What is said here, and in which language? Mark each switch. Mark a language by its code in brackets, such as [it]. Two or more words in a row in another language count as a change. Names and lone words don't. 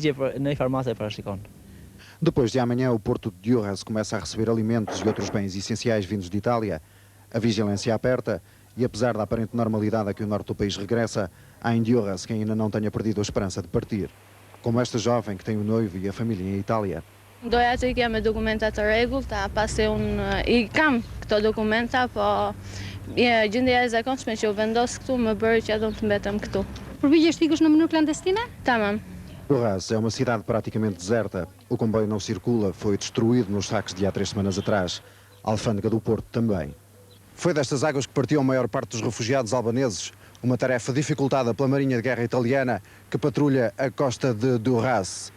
[pt] Depois de amanhã, o porto de Durrës começa a receber alimentos e outros bens essenciais vindos de Itália. A vigilância aperta e, apesar da aparente normalidade a que o norte do país regressa, há em Durrës quem ainda não tenha perdido a esperança de partir. Como esta jovem que tem o noivo e a família em Itália. [sq] Doja të ikja me dokumenta të rregullta, pasi unë I kam këto dokumenta, po gjendja e zakonshme që u vendos këtu më bëri që do të mbetem këtu. Përpiqesh të ikosh në mënyrë clandestine? Tamam. [pt] Durrës é uma cidade praticamente deserta. O comboio não circula, foi destruído nos saques de há 3 semanas atrás. A alfândega do Porto também. Foi destas águas que partiu a maior parte dos refugiados albaneses, uma tarefa dificultada pela Marinha de Guerra italiana que patrulha a costa de Durrës.